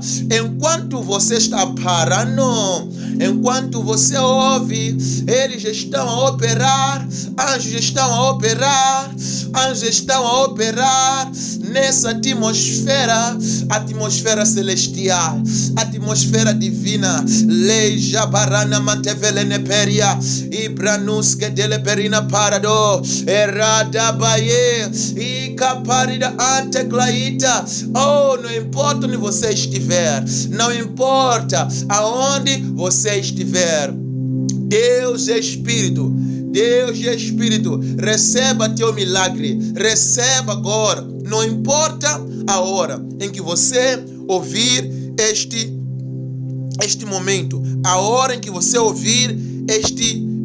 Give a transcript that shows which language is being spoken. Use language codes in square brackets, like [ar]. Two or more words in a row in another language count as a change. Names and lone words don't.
[pt] Enquanto você está parando, enquanto você ouve, eles estão a operar, anjos estão a operar, nessa atmosfera celestial, atmosfera divina. Leja barana mantevelene peria, ibranuske deleperina parado, errada baie, parida anteclaita. Não importa onde você estiver, não importa aonde você estiver, Deus é Espírito, receba teu milagre, receba agora, não importa a hora em que você ouvir este momento, a hora em que você ouvir este